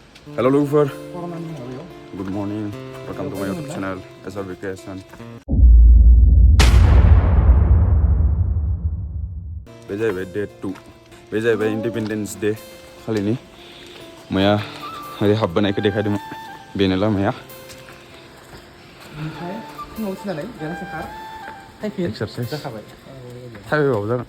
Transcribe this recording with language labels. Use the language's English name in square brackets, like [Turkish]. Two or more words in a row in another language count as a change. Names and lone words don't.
[English] Hello lover. Good morning. Welcome to my YouTube channel SR Vacation. [Bodo] बे जाहैबाय Day 2. बे जाहैबाय Independence Day खालिनि मैया ओरै हाबबोनायखौ देखायदोंमोन बेनो लामाया एक्सारसाइज थाबायबाबो जागोन